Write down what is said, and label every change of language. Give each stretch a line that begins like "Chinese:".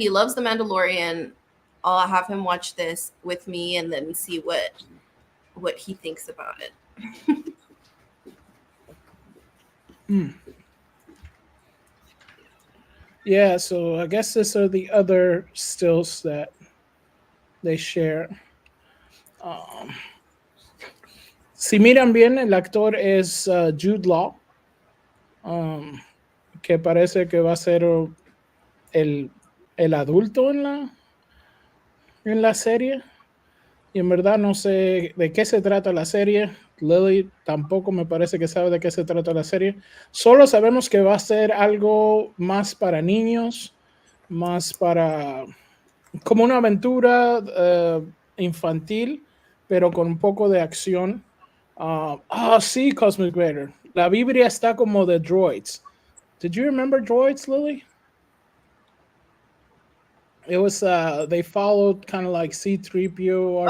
English: He loves The Mandalorian. I'll have him watch this with me and then see what he thinks about it. Yeah, so I guess these are the other stills that they share.
Spanish: Um, si miran bien, el actor es Jude Law, um, que parece que va a ser el, el adulto en la serie. Y en verdad no sé de qué se trata la serie. Lily tampoco me parece que sabe de qué se trata la serie. Solo sabemos que va a ser algo más para niños, más para como una aventura infantil, pero con un poco de acción. Sí, Cosmic Raider. La Biblia está como de droids.
English: Did you remember droids, Lily? It was they followed kind of like C-3PO,